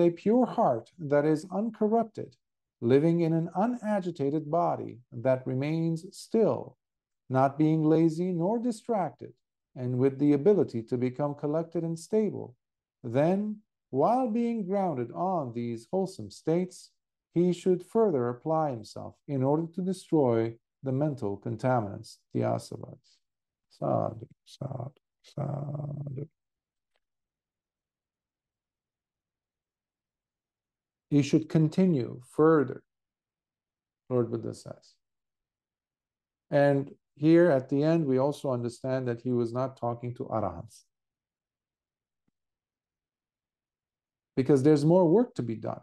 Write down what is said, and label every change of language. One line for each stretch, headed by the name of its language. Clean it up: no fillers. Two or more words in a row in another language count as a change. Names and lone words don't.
English: a pure heart that is uncorrupted, living in an unagitated body that remains still, not being lazy nor distracted, and with the ability to become collected and stable, then, while being grounded on these wholesome states, he should further apply himself in order to destroy the mental contaminants, the asavas.
Pali: Sadhu, sadhu, sadhu.
English: He should continue further, Lord Buddha says. And here at the end, we also understand that he was not talking to Arahants. Because there's more work to be done.